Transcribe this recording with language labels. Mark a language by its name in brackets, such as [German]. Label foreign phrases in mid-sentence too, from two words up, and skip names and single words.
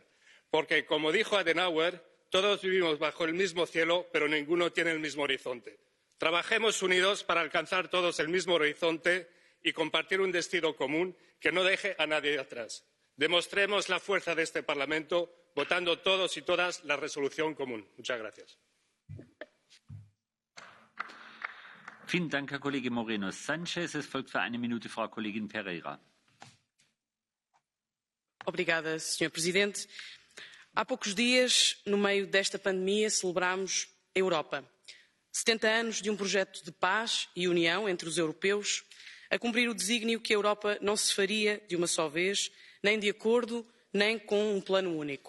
[Spanish] Porque, como dijo Adenauer, todos vivimos bajo el mismo cielo, pero ninguno tiene el mismo horizonte. Trabajemos unidos para alcanzar todos el mismo horizonte y compartir un destino común que no deje a nadie atrás. Demostremos la fuerza de este Parlamento votando todos y todas la resolución común. Muchas gracias. [German] Vielen Dank, Herr Kollege Moreno Sanchez. Es folgt für eine Minute Frau Kollegin Pereira. [Portuguese] Obrigada, Sr. Presidente. Há poucos dias, no meio desta pandemia, celebramos a Europa. 70 anos de um projeto de paz e união entre os europeus, a cumprir o desígnio que a Europa não se faria de uma só vez, nem de acordo, nem com um plano único.